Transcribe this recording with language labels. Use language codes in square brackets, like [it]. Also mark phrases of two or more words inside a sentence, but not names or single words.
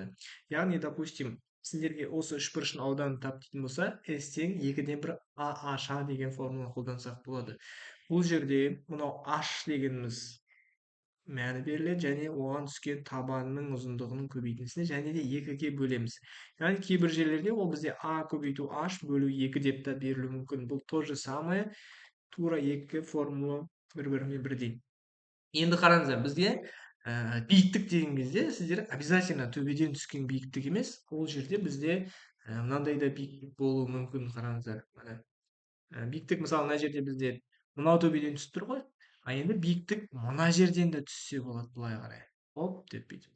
[kk] Яғни, допустим, сіздерге осы үшбұрыштың ауданын тап дейтін болса, s тең 2-ден 1 ah деген формула қолдансақ болады. Бұл жерде мынау h дегеніміз мәні беріледі және оған түскен табанның ұзындығының көбейтіндісіне және де 2-ге бөлеміз. Яғни кейбір жерлерде ол бізде а көбейту h бөлу 2 деп та берілуі мүмкін. [ru] Бұл то же самое, [kk] тура екі формула бір-бірімен бірдей. Енді қараңыздар, бізге биіктік деген кезде сіздер обязательно төбеден түскен биіктік емес, ол жерде бізде мынандай да биіктік болуы мүмкін. Қараңыздар, биіктік мысалы мына жерде бізде мынау төбеден түсіп тұр ғой, а енді биіктік мына жерден де түссе болады, былай қарай оп деп бүйтіп.